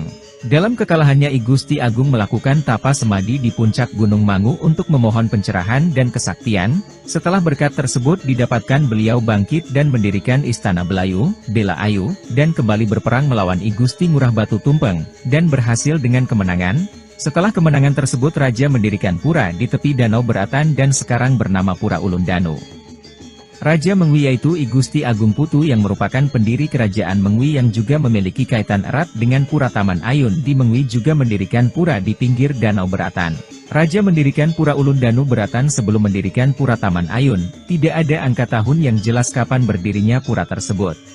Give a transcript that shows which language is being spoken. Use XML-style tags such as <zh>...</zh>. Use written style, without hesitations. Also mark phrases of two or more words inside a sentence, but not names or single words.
<id>Dalam kekalahannya I Gusti Agung melakukan tapa semadi di puncak Gunung Mangu untuk memohon pencerahan dan kesaktian. Setelah berkat tersebut didapatkan beliau bangkit dan mendirikan Istana Belayu, Dela Ayu, dan kembali berperang melawan I Gusti Ngurah Batu Tumpeng, dan berhasil dengan kemenangan. Setelah kemenangan tersebut Raja mendirikan pura di tepi Danau Beratan dan sekarang bernama Pura Ulun Danu. Raja Mengwi yaitu I Gusti Agung Putu yang merupakan pendiri kerajaan Mengwi yang juga memiliki kaitan erat dengan Pura Taman Ayun di Mengwi juga mendirikan pura di pinggir Danau Beratan. Raja mendirikan Pura Ulun Danu Beratan sebelum mendirikan Pura Taman Ayun, tidak ada angka tahun yang jelas kapan berdirinya pura tersebut.</id>